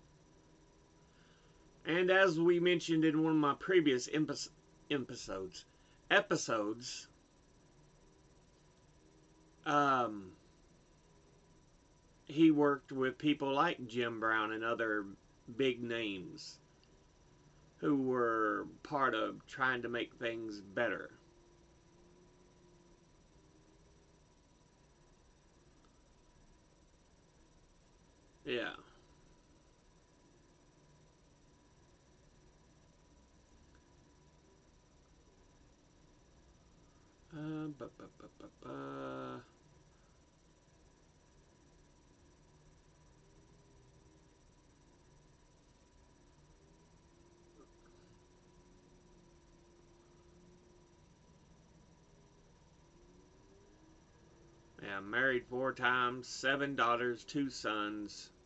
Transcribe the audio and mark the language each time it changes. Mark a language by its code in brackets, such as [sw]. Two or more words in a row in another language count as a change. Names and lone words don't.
[en] And as we mentioned in one of my previous episodes, he worked with people like Jim Brown and other big names who were part of trying to make things better. Yeah. Uh, ba, ba, ba, ba, ba. Yeah, married 4 times, 7 daughters, 2 sons.